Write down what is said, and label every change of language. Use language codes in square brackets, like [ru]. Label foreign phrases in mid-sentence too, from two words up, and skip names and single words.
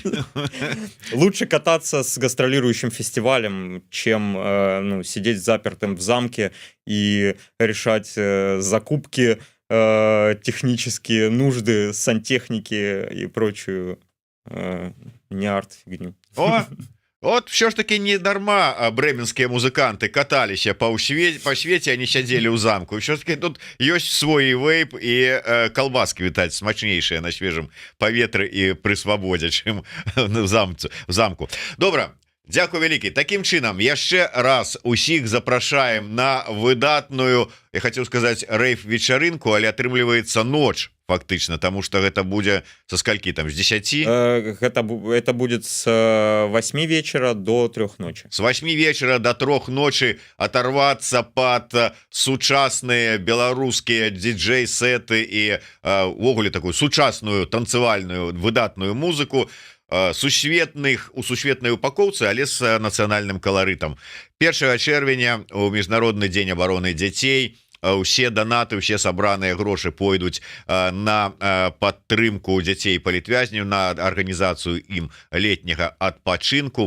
[ru] Лучше кататься с гастролирующим фестивалем, чем ну, сидеть запертым в замке и решать закупки, технические нужды, сантехники и прочую не арт-фигню. О! [be] От все ж таки не дарма брэменскія музыканты каталіся по свеце, они сядзелі ў замку. Все ж таки тут ёсць свой вейп і калбаски, вітаць, смачнейшыя на свежым паветры і пры свабодзе, чым в замку. Добра, дзякуй вялікі. Такім чынам яшчэ раз усіх запрашаем на выдатную, я хацеў сказаць, рэйф-вечарынку, але атрымліваецца ноч фактычна, [ru] тому что [be] гэта будзе [ru] со скольки там, с 10? Это будет с 8 вечера до 3 ночи. С 8 вечера до 3 ночи оторваться под [be] сучасныя беларускія диджей-сеты і увогуле такую сучасную танцевальную выдатную музыку у сусветнай упакоўцы, але с нацыянальным каларытам. 1 чэрвеня у міжнародны дзень абароны дзяцей усе данаты, усе сабраныя грошы пойдуць на падтрымку дзяцей палітвязняў, на арганізацыю ім летняга адпачынку.